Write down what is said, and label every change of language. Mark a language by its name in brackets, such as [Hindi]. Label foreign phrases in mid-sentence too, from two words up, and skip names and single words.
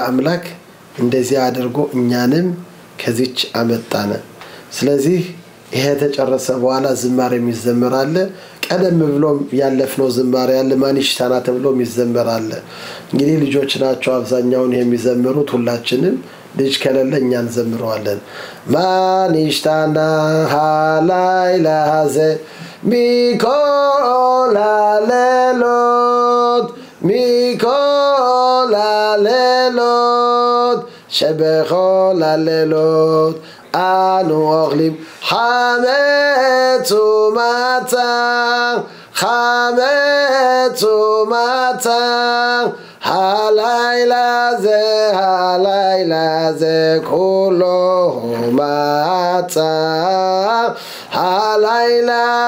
[Amharic] አምላክ እንደዚህ አድርጎ እኛንም ከዚች አመጣነ ስለዚህ ይሄ ተጨረሰ በኋላ ዝማሬ የሚዘመራል ቀደም ብሎም ያለፍነው ዝማሬ ያለ ማንሽታና ተብሎ የሚዘመራል እንግዲህ ልጆች ናቸው አብዛኛውን የሚዘምሩት ሁላችንም ልጅ ከሌለ እኛ እንዘምረዋለን [Hebrew] מה נשתנה הלילה הזה ሚኮላሌሎት שבכל אנו אוכלים חמץ ומצה הלילה זה כולו מצה הלילה